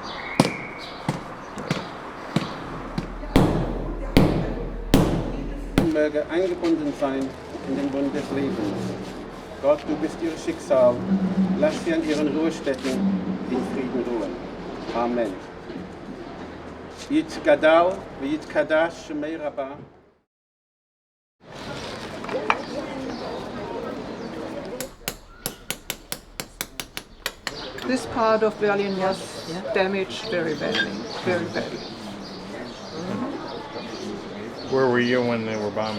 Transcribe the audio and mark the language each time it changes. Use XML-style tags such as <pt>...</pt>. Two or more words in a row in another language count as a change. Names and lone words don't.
<de>Möge eingebunden sein in den Bund des Lebens. Gott, du bist ihr Schicksal. Lass sie an ihren Ruhestätten in Frieden ruhen.</de> <arc>Amen. יתגדל ויתקדש שמי רבה.</arc> <en>This part of Berlin was damaged very badly, very badly. Where were you when they were bombing?</en>